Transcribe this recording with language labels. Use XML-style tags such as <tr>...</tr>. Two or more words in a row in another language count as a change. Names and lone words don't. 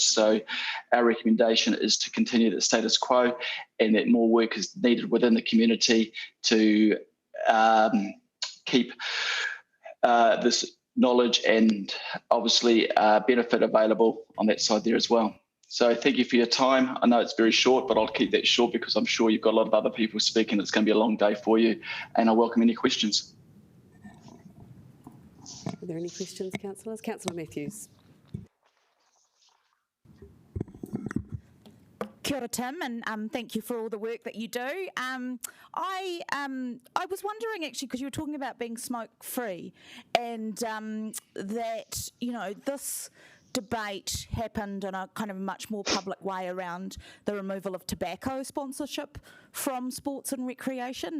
<en>So our recommendation is to continue the status quo, and that more work is needed within the community to keep this knowledge and obviously benefit available on that side there as well. So thank you for your time. I know it's very short, but I'll keep that short because I'm sure you've got a lot of other people speaking. It's going to be a long day for you, and I welcome any questions. Are there any questions, councillors? Councillor Matthews.</en> <mi>Kia ora,</mi> <en>Tim, and thank you for all the work that you do. I was wondering actually, because you were talking about being smoke-free, and that, you know, this debate happened in a kind of much more public way around the removal of tobacco sponsorship from sports and recreation.</en>